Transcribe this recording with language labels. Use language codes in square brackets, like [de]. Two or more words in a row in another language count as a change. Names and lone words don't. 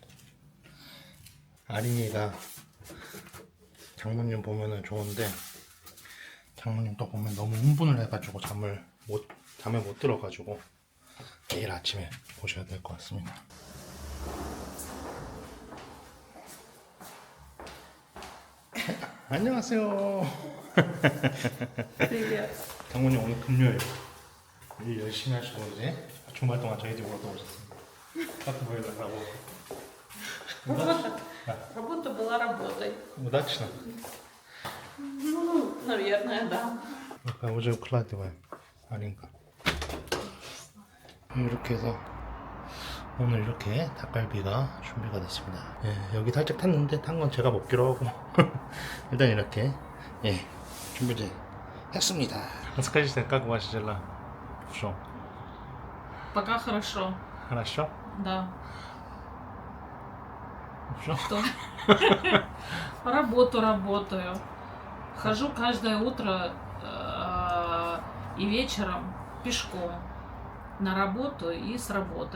[ko] 아린이가 장모님 보면은 좋은데 장모님 또 보면 너무 흥분을 해가지고 잠에 못 들어가지고 내일 아침에 보셔야 될 것 같습니다. 안녕하세요. 장모님 오늘 금요일 일 열심히 하시고 이제 주말 동안 저희 집으로 또 오셨습니다. [ru] как вы работа? Работа была работой. Удачно. Ну, наверное, да. уже укладываем, [ko] 아닌가. 이렇게 해서 오늘 이렇게 닭갈비가 준비가 됐습니다. 예, 여기 살짝 탔는데 탄 건 제가 먹기로 하고 일단 이렇게 예, 준비를 했습니다. [ru] Расскажите, как ваши дела? Что? Пока хорошо. Хорошо? Да. Что? Что? Работаю. Хожу каждое утро и вечером пешком на работу и с работы.